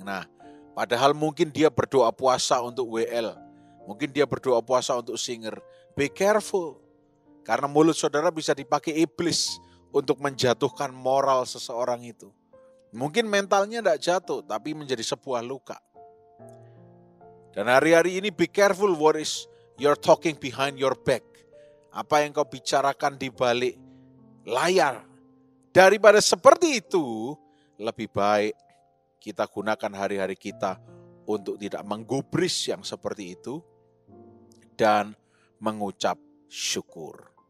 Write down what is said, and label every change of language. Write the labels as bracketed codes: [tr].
[id] Nah, padahal mungkin dia berdoa puasa untuk WL, mungkin dia berdoa puasa untuk singer. Be careful. Karena mulut saudara bisa dipakai iblis untuk menjatuhkan moral seseorang itu. Mungkin mentalnya tidak jatuh, tapi menjadi sebuah luka. [en] Dan hari-hari ini be careful what is you're talking behind your back. [id] Apa yang kau bicarakan di balik layar. Daripada seperti itu, lebih baik kita gunakan hari-hari kita untuk tidak menggubris yang seperti itu dan mengucap syukur.